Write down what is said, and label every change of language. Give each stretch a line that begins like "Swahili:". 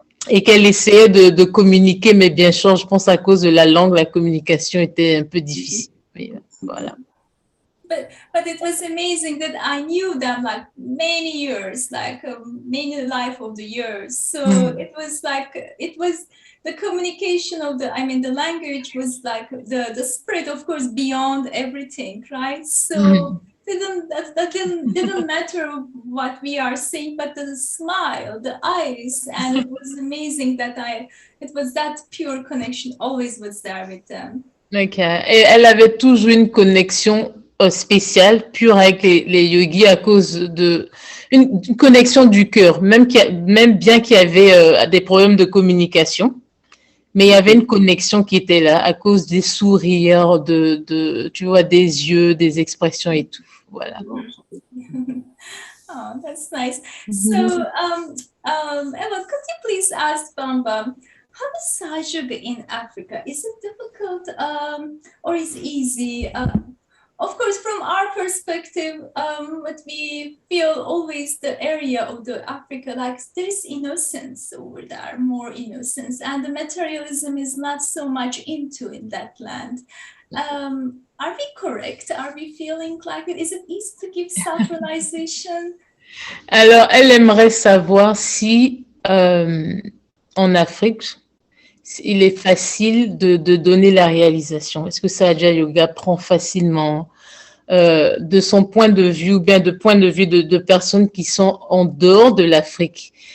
French: Et qu'elle essayait de communiquer, mais bien sûr, je pense à cause de la langue, la communication était un peu difficile. Mais voilà.
English: But it was amazing that I knew them like many years, like many life of the years. So it was the communication of the language was like the spread, of course, beyond everything, right? So didn't matter what we are saying, but the smile, the eyes, and it was amazing that it was that pure connection always was there with them. Ok.
French: Et elle avait toujours une connexion spéciale, pure avec les yogis à cause de une connexion du cœur, même bien qu'il y avait des problèmes de communication, mais il y avait une connexion qui était là à cause des sourires, tu vois, des yeux, des expressions et tout. Voilà.
English: Oh, that's nice. So, Ella, could you please ask Bamba, how is Sahaja in Africa? Is it difficult or is it easy? Of course, from our perspective, what we feel always the area of the Africa, like there is innocence over there, more innocence, and the materialism is not so much into in that land. Are we correct? Are we feeling like it? Is it easy to give self-realization?
French: Alors, elle aimerait savoir si en Afrique, il est facile de donner la réalisation. Est-ce que Sahaja Yoga prend facilement de son point de vue ou bien de point de vue de personnes qui sont en dehors de l'Afrique?